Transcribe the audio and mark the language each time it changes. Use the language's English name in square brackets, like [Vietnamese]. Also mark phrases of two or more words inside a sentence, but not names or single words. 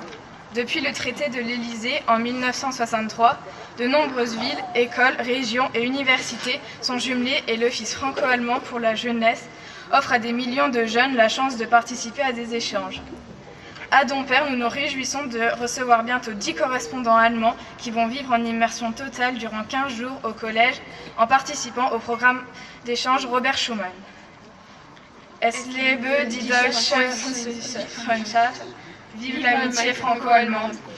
[French] Depuis le traité de l'Élysée en 1963, de nombreuses villes, écoles, régions et universités sont jumelées et l'Office franco-allemand pour la jeunesse offre à des millions de jeunes la chance de participer à des échanges. À Dompierre, nous nous réjouissons de recevoir bientôt 10 correspondants allemands qui vont vivre en immersion totale durant 15 jours au collège en participant au programme d'échange Robert Schuman. [German] Es lebe die deutsche Freundschaft, [French] vive l'amitié franco-allemande.